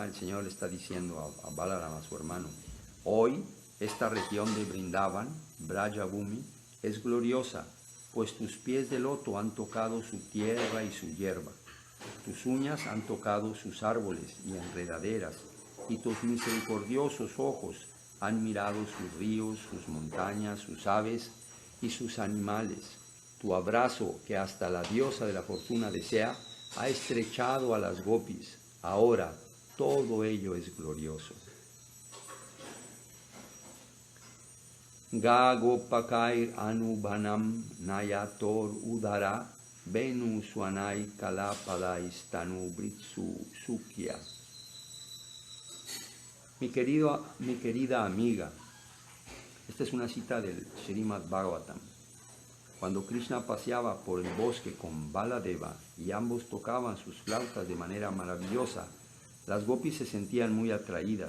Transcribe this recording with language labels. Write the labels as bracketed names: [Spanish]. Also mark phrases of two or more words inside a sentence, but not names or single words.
[Spanish] El Señor le está diciendo a Balaram, a su hermano, hoy esta región de Vrindavan, Brajabhumi, es gloriosa, pues tus pies de loto han tocado su tierra y su hierba, tus uñas han tocado sus árboles y enredaderas, y tus misericordiosos ojos han mirado sus ríos, sus montañas, sus aves y sus animales. Tu abrazo, que hasta la diosa de la fortuna desea, ha estrechado a las gopis. Ahora todo ello es glorioso. [Sanskrit] गा गोपकैर् अनुवनं नयतोर् उदार वेणु स्वनैः कलपदैस् तनु भृत्सु सख्यः. [Spanish] Mi querida amiga, esta es una cita del Srimad Bhagavatam. Cuando Krishna paseaba por el bosque con Baladeva y ambos tocaban sus flautas de manera maravillosa, las gopis se sentían muy atraídas.